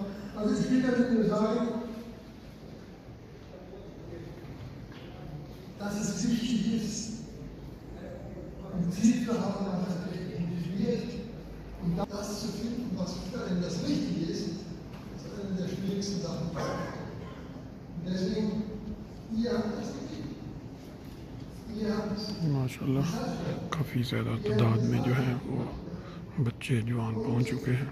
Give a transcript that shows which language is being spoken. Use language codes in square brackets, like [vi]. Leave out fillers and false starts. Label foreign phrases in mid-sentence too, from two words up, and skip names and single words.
[de] Also ich will damit nur sagen, dass es wichtig ist, ein Ziel zu haben, das motiviert und das zu finden, was für einen das Richtige ist, ist eine der schwierigsten Sachen. Und deswegen, ihr habt das gegeben. [ur] ماشاءاللہ کافی زیادہ تعداد میں جو ہے وہ بچے جوان پہنچ چکے ہیں.